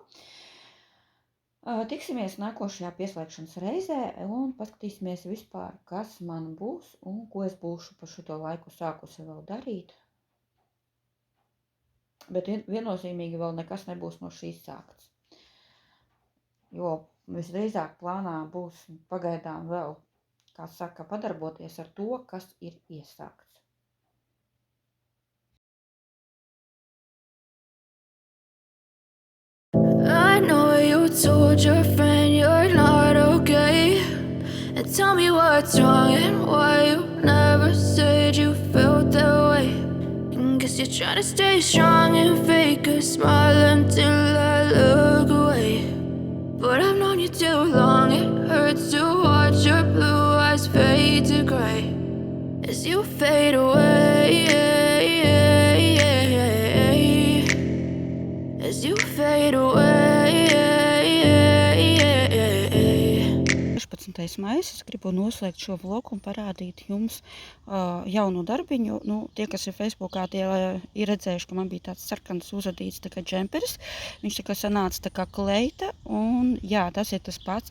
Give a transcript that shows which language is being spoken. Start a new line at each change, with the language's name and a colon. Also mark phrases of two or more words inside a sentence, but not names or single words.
Latvian: Tiksimies nākošajā pieslēgšanas reizē un paskatīsimies vispār, kas man būs un ko es būšu par šito laiku sākusi vēl darīt. Bet viennozīmīgi vēl nekas nebūs no šīs sākts. Jo visdrīzāk plānā būs pagaidām vēl, padarboties ar to, kas ir iesākts.
English: I know you told your friend you're not okay, and tell me what's wrong and why you never said you felt that way. And guess you're trying to stay strong and fake a smile until I look away. But I've known you too long, it hurts to watch your blue eyes fade to gray as you fade away, as you fade away.
Latvian: 16. maijs, es gribu noslēgt šo vlogu un parādīt jums jaunu darbiņu. Tie, kas ir Facebookā, tie ir redzējuši, ka man bija tāds sarkans uzadīts džemperis. Viņš sanāca kā kleita, un jā, tas ir tas pats.